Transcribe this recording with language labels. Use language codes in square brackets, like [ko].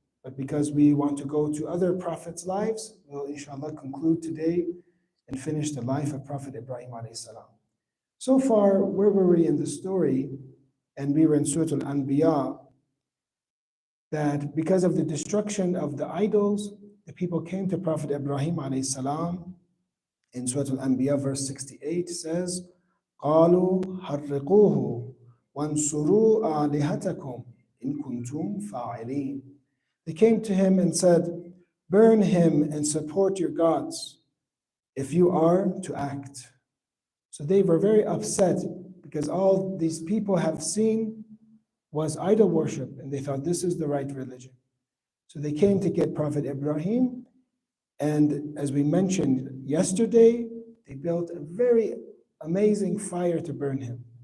[en] But because we want to go to other prophets' lives, we'll inshallah conclude today and finish the life of Prophet Ibrahim alayhi salam. So far, where were we in the story? And we were in Surah Al-Anbiya, that because of the destruction of the idols, the people came to Prophet Ibrahim alayhi salam. In Surah Al-Anbiya, verse 68 says, [ar] قَالُوا حَرِّقُوهُ وَانْصُرُوا آلِهَتَكُمْ إِن كُنْتُمْ فَاعِلِينَ. [en] They came to him and said, burn him and support your gods if you are to act. So they were very upset because all these people have seen was idol worship, and they thought this is the right religion. So they came to get Prophet Ibrahim, and as we mentioned yesterday, they built a very amazing fire to burn him.